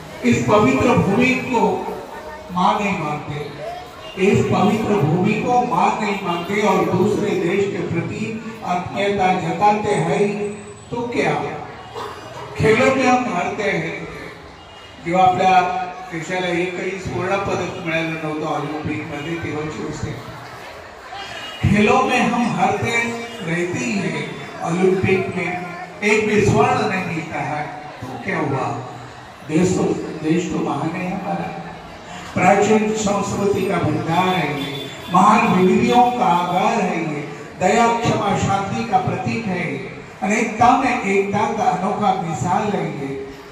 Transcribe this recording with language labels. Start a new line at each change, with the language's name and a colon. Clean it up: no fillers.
Hindi: इस पवित्र भूमि को मां नहीं मानते, इस पवित्र भूमि को मां नहीं मानते और दूसरे देश के प्रति आत्मीयता जताते हैं तो क्या. खेलों में हम हारते हैं.
Marathi: जेव्हा आपल्या देशाला एकही सुवर्ण पदक मिळालं नव्हतं ऑलिम्पिक मध्ये तेव्हाची गोष्ट.
Hindi: खेलों में हम हारते रहते ही हैं। ओलंपिक में एक भी स्वर्ण नहीं मिलता है तो क्या हुआ? देश तो महान है हमारा, प्राचीन संस्कृति का भंडार है ये, महान विविधियों का आगार है ये, दया क्षमा शांति का प्रतीक है, अनेकता में एकता का अनोखा मिसाल है ये।